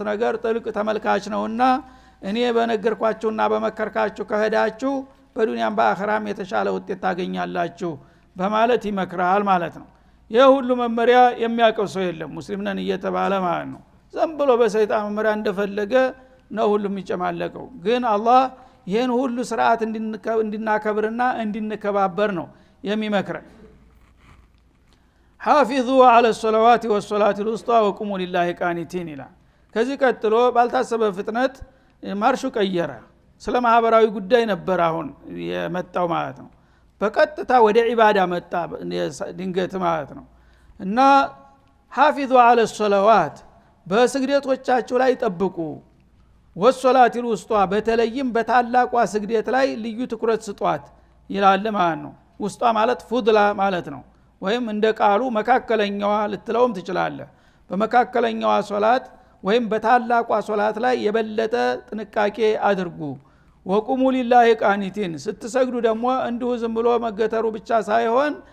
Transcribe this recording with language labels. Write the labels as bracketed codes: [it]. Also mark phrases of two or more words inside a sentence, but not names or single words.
[am] ነገር ጥልቅ ተመልካች ነውና እኔ በነገርኳችሁና በመከርካችሁ ከሄዳችሁ በዱንያም በአኺራም የተሻለ ውጤት ታገኛላችሁ በማለት ይመክራል ማለት ነው ይሄ ሁሉ መመሪያ የሚያውቀው ሰው የለም ሙስሊም ነን እየተባለ ማለት ነው ዝም ብሎ በሰይጣን መመሪያ እንደፈለገ ነው ሁሉም ይጨማለቀው ግን አላህ ይሄን ሁሉ ስርዓት እንድናከብርና እንድንከባበር ነው የሚመክረን [ar] حافظوا على الصلوات والصلاة الوسطى وقوموا لله قانتين [am] ይላል ከዚህ ቀጥሎ ባልታሰበ ፍጥነት ማርሹ ቀየረ ስለ ማህበራዊ ጉዳይ ነበር አሁን የመጣው ማለት ነው በቀጥታ ወደ ዒባዳ መጣ ድንገት ማለት ነው እና [ar] حافظوا على الصلوات [am] በስግደቶቻችሁ ላይ ጠብቁ [ar] والصلاة الوسطى [am] በተለይም በታላቋ ስግደት ላይ ልዩ ትኩረት ስጧት ይላል ማለት ነው ውስጧ ማለት ፉድላ ማለት ነው ወይም እንደ ቃሉ መካከለኛዋ ልትለውም ትችላለህ በመካከለኛዋ ሶላት ወይም በታላቋ ሶላት ላይ የበለጠ ጥንቃቄ አድርጉ [ar] وقوموا لله قانتين [am] ስትሰግዱ ደግሞ እንዲሁ ዝም ብሎ መገተሩ ብቻ ሳይሆን